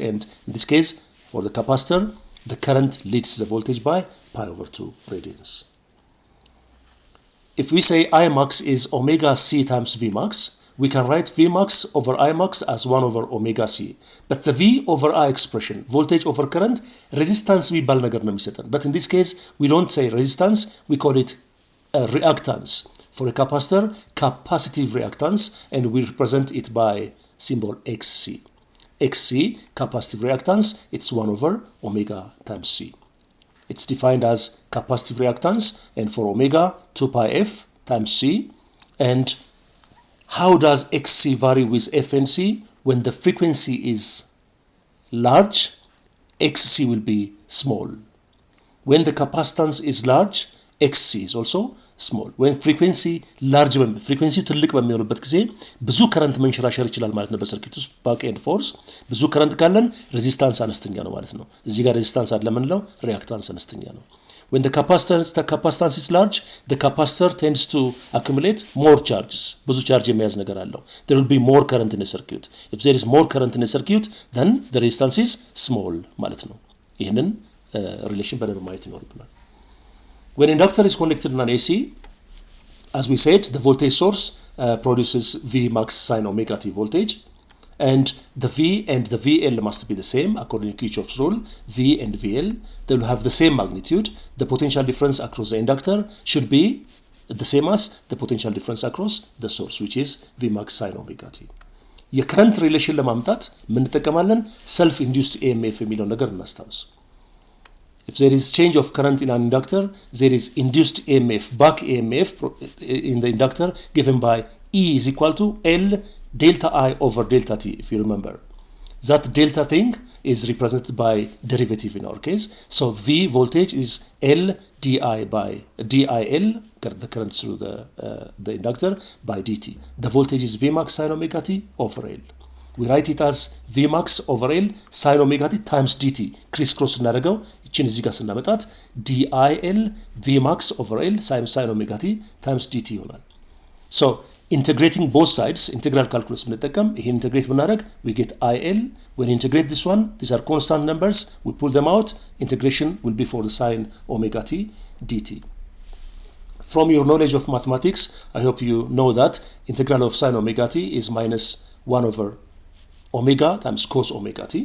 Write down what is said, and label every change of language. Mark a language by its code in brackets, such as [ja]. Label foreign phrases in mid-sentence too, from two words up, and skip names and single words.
[en] And in this case, for the capacitor, the current leads the voltage by pi over 2 radians. If we say I max is omega C times V max, we can write V max over I max as 1 over omega C. But the V over I expression, voltage over current, resistance [am] የሚባል ነገር ነው የሚሰጠን. [en] But in this case, we don't say resistance, we call it reactance. For a capacitor, capacitive reactance, and we represent it by symbol XC. XC, capacitive reactance, it's 1 over omega times C. It's defined as capacitive reactance, and for omega, 2 pi f times C. And how does XC vary with F and C? When the frequency is large, XC will be small. When the capacitance is large, XC is also small. When frequency large, frequency [am] ትልቅ በሚሆንበት ጊዜ ብዙ ከረንት መንሸራሸር ይችላል ማለት ነው በሰርኪት ውስጥ [en] back and forth [am] ብዙ ከረንት ካለን ሬዚስታንስ አነስተኛ ነው ማለት ነው። እዚህ ጋር ሬዚስታንስ አለ ምንለው ሪአክታንስ አነስተኛ ነው። [en] When the capacitance is large, the capacitor tends to accumulate more charges. [am] ብዙ ቻርጅ የሚያዝ ነገር አለው. [en] There will be more current in a circuit. If there is more current in a circuit, then the resistance is small [am] ማለት ነው. ይህንን relation በደንብ ማየት ይኖርብናል. [en] When inductor is connected in an AC, as we said, the voltage source produces V max sin omega t voltage. And the V and the VL must be the same according to Kirchhoff's rule. V and VL, they will have the same magnitude. The potential difference across the inductor should be the same as the potential difference across the source, which is V max sin omega t. [am] የከረንት ሪሌሽን ለማምጣት ምን እንጠቀማለን? [en] self induced EMF [am] የሚለው ነገር እናስታውስ. [en] If there is change of current in an inductor, there is induced EMF, back EMF in the inductor given by E is equal to L delta I over delta t, if you remember. That delta thing is represented by derivative in our case. So V voltage is L di by DIL, the current through the inductor, by dt. The voltage is V max sin omega t over L. We write it as V max over L sin omega t times dt. Crisscross [am] እናደርገው እቺን እዚህ ጋር ስናመጣት [en] DIL V max over L sin omega t times dt ይሆናል. So integrating both sides, integral calculus [am] ብንጠቀም ይሄን [en] integrate ብናደርግ we get IL. When integrate this one, these are constant numbers, we pull them out, integration will be for the sin omega t dt. From your knowledge of mathematics, I hope you know that integral of sin omega t is minus 1 over omega times cos omega t.